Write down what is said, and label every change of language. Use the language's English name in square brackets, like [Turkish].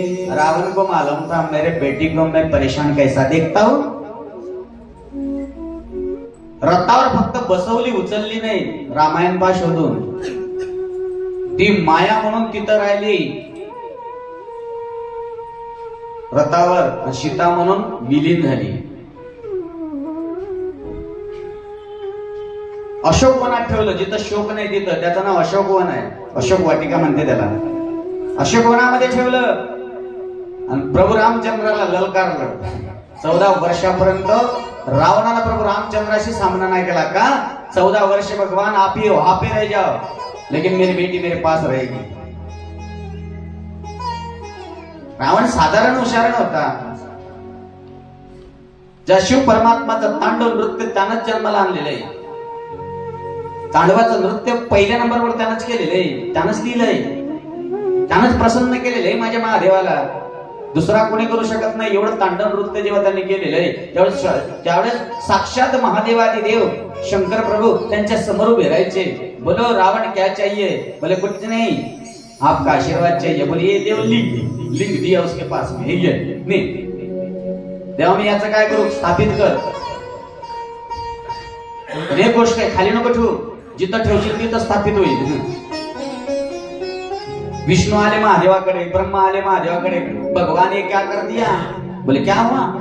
[Hindi] रावण को मालूम था मेरे बेटी को मैं परेशान कैसा देखता हूं. [Marathi] रथावर फक्त बसवली, उचलली नाही. रामायण पा शोधून. ती माया म्हणून तिथं राहिली रथावर. सीता म्हणून विलीन झाली. अशोक वनात ठेवलं. जिथं शोक नाही तिथं त्याचं नाव अशोक वन आहे. अशोक वाटिका म्हणते त्याला. अशोक वनामध्ये ठेवलं आणि प्रभू रामचंद्राला ललकारलं. 14 वर्षापर्यंत रावणानं प्रभू रामचंद्राशी सामना नाही केला का. [Hindi] 14 वर्ष भगवान आप ही वहां पे रह जाओ लेकिन मेरी बेटी मेरे पास रहेगी. [Marathi] रावण साधारण हुशार नव्हता. ज्या शिव परमात्माचं तांडव नृत्य त्यानंच जन्माला आणलेलं आहे. तांडवाचं नृत्य पहिल्या नंबरवर त्यानंच केलेलं आहे. त्यानंच लिहिलंय. त्यानंच प्रसन्न केलेलं आहे माझ्या महादेवाला. दुसरा कोणी करू शकत नाही. एवढं तांडव नृत्य जेव्हा त्यांनी केलेलं आहे त्यावेळेस साक्षात महादेवादिदेव शंकर प्रभू त्यांच्या समोर उभे राहायचे. [Hindi] बोलो रावण क्या चाहिए. बोले कुछ नहीं, आपका आशीर्वाद चाहिए. बोलिए देव लिंग दिया उसके पास में. [Marathi] नहीं देवा मी याचं काय करू. स्थापित कर. एक गोष्ट आहे, खाली नको ठेवू. जिथं ठेवशील तिथं स्थापित होईल. विष्णू आले महादेवाकडे, ब्रह्मा आले महादेवाकडे. [Hindi] भगवान ने क्या कर दिया. बोले क्या हुआ.